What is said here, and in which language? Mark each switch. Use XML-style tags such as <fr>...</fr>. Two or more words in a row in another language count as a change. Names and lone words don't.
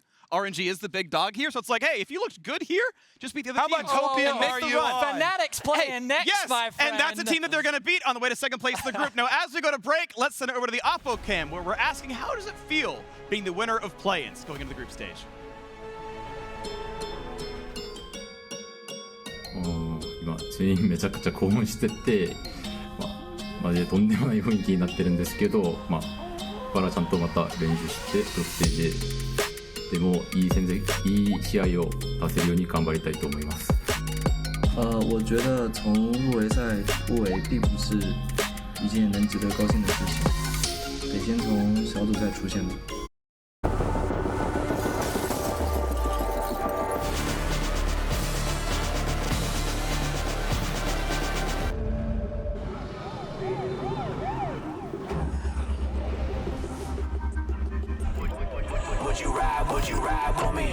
<en>RNG is the big dog here, so it's like, hey, if you looked good here, just beat the other team. How much hopium are you on? Fnatic's playing next, yes, my friend. And that's a team that they're going to beat on the way to second place in the group. Now, as we go to break, let's send it over to the Oppo cam, where we're asking, how does it feel being the winner of play-ins going into the group stage?</en> <ja>今全員めちゃくちゃ興奮してて、マジでとんでもない雰囲気になってるんですけど、ここからちゃんとまた練習してプロステージででもいい試合を出せるように頑張りたいと思います。</ja> <zh>我觉得从入围赛突围并不是一件能值得高兴的事情，得先从小组赛出现吧。</zh> <en>Would you ride for me?</en>